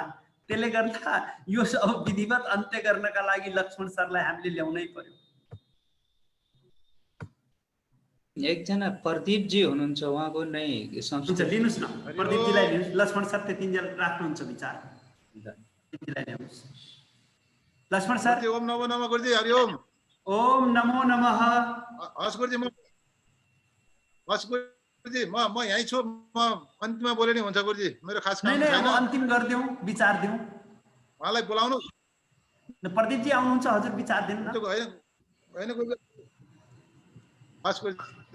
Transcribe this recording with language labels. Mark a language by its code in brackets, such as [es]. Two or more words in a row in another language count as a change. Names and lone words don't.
[ne] त्यसले गर्दा यो अब विधिवत अन्त्य गर्नका लागि लक्ष्मण सरलाई हामीले ल्याउनै पर्यो। एकजना प्रदीप जी हुनुहुन्छ, उहाँको नै हुन्छ, लिनुहोस् न प्रदीप जीलाई लिनुहोस्। लक्ष्मण सर त्यतिन्जेल राख्नुहुन्छ विचार, त्यतिलाई ल्याउनुहोस् लक्ष्मण सर। [sa] ओम नमो नमः गुरुजी, हरि ओम। ओम नमो नमः। [ne] हस् गुरुजी, गुरुजी म यहीँ छु, म अन्तिममा बोले नि हुन्छ गुरुजी, मेरो खास काम [hi] नहीं नहीं [ne] छैन। अब अन्तिम गरिदिउँ, विचार दिउँ। उहाँलाई बोलाउनु। प्रदीपजी आउनुहुन्छ, हजुर विचार दिनु न। होइन गुरुजी, खास गुरुजी